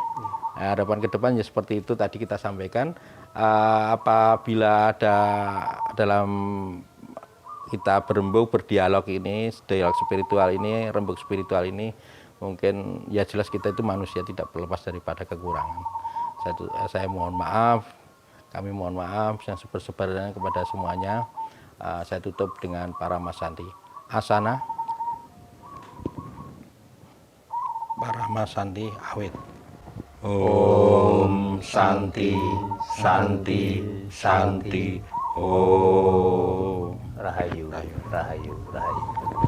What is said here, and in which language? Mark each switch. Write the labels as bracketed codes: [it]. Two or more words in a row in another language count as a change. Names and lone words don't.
[id] Harapan ke depan ya seperti itu tadi kita sampaikan. Apabila ada dalam kita berdialog ini, dialog spiritual ini, rembuk spiritual ini, mungkin ya jelas kita itu manusia tidak terlepas daripada kekurangan. Saya mohon maaf, kami mohon maaf yang sebar-sebarnya kepada semuanya. Saya tutup dengan para Masanti. Asana, para Masanti awit. [sa] Om Santi, Santi, Santi. Om [jv] Rahayu, Rahayu, Rahayu.